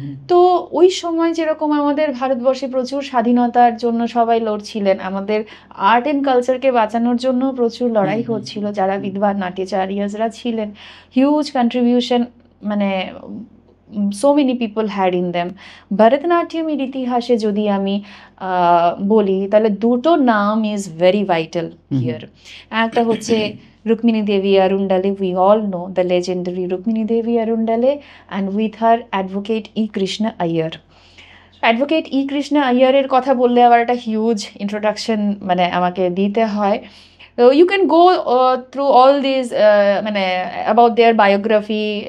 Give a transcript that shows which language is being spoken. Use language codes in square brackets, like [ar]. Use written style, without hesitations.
[bn] তো ওই সময় যেরকম আমাদের ভারতবর্ষে প্রচুর স্বাধীনতার জন্য সবাই লড়ছিলেন, আমাদের আর্ট অ্যান্ড কালচারকে বাঁচানোর জন্য প্রচুর লড়াই হচ্ছিল। যারা বিদ্বান নাট্যাচার্যরা ছিলেন, হিউজ কন্ট্রিবিউশন, মানে [en] so many people had in them. [bn] ভরতনাট্যমের ইতিহাসে যদি আমি বলি তাহলে দুটো নাম ইজ ভেরি ভাইটাল হিয়ার। একটা হচ্ছে [en] Rukmini Devi Arundale. We all know the legendary Rukmini Devi Arundale, and with her advocate E. Krishna Iyer. [bn] Advocate ই কৃষ্ণ আইয়ারের কথা বললে আবার একটা হিউজ ইন্ট্রোডাকশন মানে আমাকে দিতে হয়। [en] You can go through all these about their biography.